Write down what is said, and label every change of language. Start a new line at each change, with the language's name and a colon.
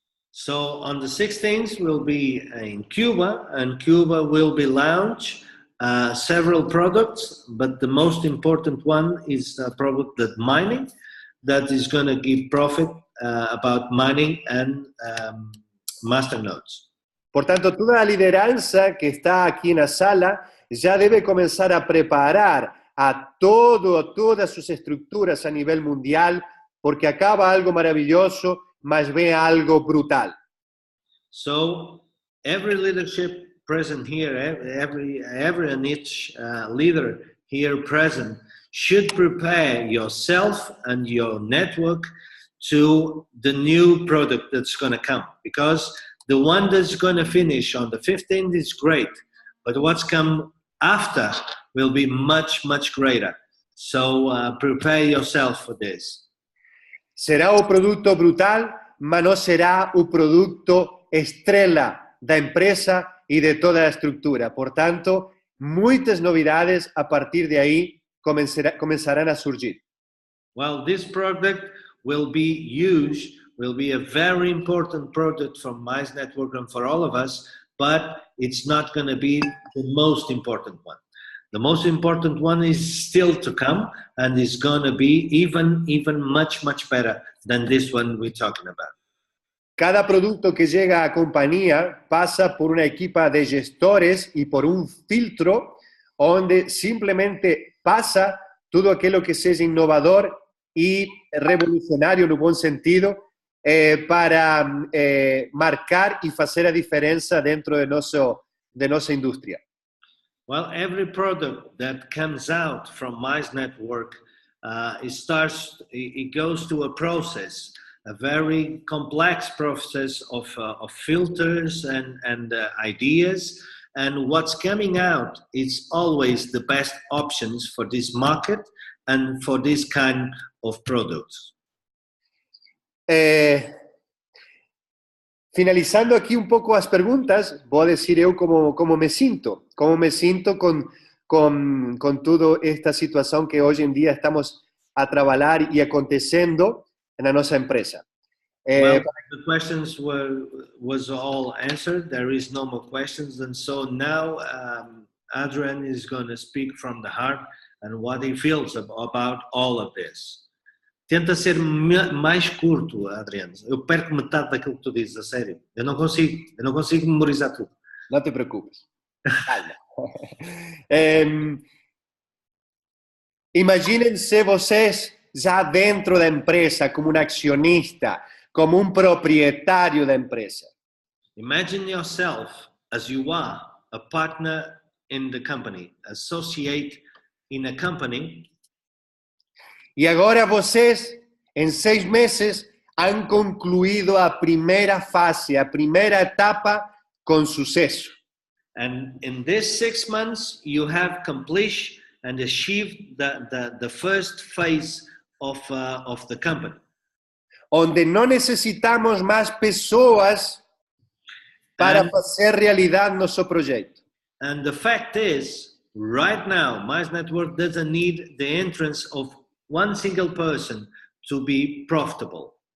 English: So on the 16th, we'll be in Cuba, and Cuba will be launch several products, but the most important one is a product that mining, that is going to give profit about mining and masternodes.
Portuguese: Portanto, toda a liderança que está aqui na sala já deve começar a preparar todas suas estruturas a nível mundial, porque acaba algo maravilhoso, mas vem algo brutal.
English: So every leadership present here, every and each leader here present should prepare yourself and your network to the new product that's going to come, because the one that's going to finish on the 15th is great, but what's come after will be much, much greater. So prepare yourself for this.
Portuguese: Será o produto brutal, mas não será o produto estrela da empresa e de toda a estrutura. Portanto, muitas novidades a partir de aí começarão a surgir.
English: Well, this product will be a very important product from Mize Network and for all of us, but it's not going to be the most important one. The most important one is still to come, and is going to be even much, much better than this one we're talking about.
Spanish: Cada producto que llega a compañía pasa por una equipa de gestores y por un filtro donde simplemente pasa todo aquello que sea innovador y revolucionario en un buen sentido para marcar y hacer la diferencia dentro de nuestra industria.
English: Well, every product that comes out from Mize Network, it goes to a process, a very complex process of filters and ideas. And what's coming out is always the best options for this market and for this kind of products.
Spanish: Finalizando aquí un poco las preguntas, voy a decir yo cómo me siento con con toda esta situación que hoy en día estamos a trabajar y aconteciendo en nuestra empresa.
English: Well, the questions was all answered. There is no more questions, and so now Adrian is going to speak from the heart and what he feels about all of this.
Portuguese: Tenta ser mais curto, Adriano. Eu perco metade daquilo que tu dizes, a sério. Eu não consigo memorizar tudo. Não te preocupes. Calma. Imaginem-se vocês já dentro da empresa, como um acionista, como um proprietário da empresa.
English: Imagine yourself as you are, a partner in the company, associate in a company.
Portuguese: E agora vocês, em 6 meses, han concluído a primeira fase, a primeira etapa com sucesso.
English: And in these 6 months, you have accomplished and achieved the first phase of the company.
Portuguese: Onde não necessitamos mais pessoas para fazer realidade nosso projeto.
English: And the fact is, right now, Mize Network doesn't need the entrance of one single person to be profitable.